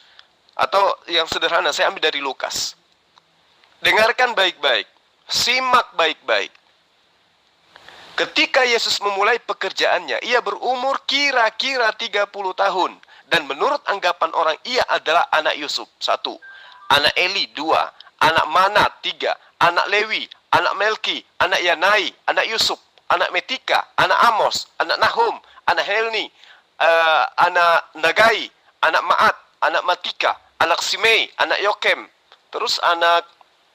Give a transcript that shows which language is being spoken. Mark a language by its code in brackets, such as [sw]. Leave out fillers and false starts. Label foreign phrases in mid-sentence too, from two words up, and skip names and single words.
[id] Atau yang sederhana, saya ambil dari Lukas. Dengarkan baik-baik. Simak baik-baik. Ketika Yesus memulai pekerjaannya, ia berumur kira-kira 30 tahun. Dan menurut anggapan orang, ia adalah anak Yusuf, 1. Anak Eli, 2. Anak Manat, 3. Anak Lewi, anak Melki, anak Yanai, anak Yusuf, anak Metika, anak Amos, anak Nahum, anak Helni, anak Nagai, anak Maat, anak Matika, anak Simei, anak Yokem, terus anak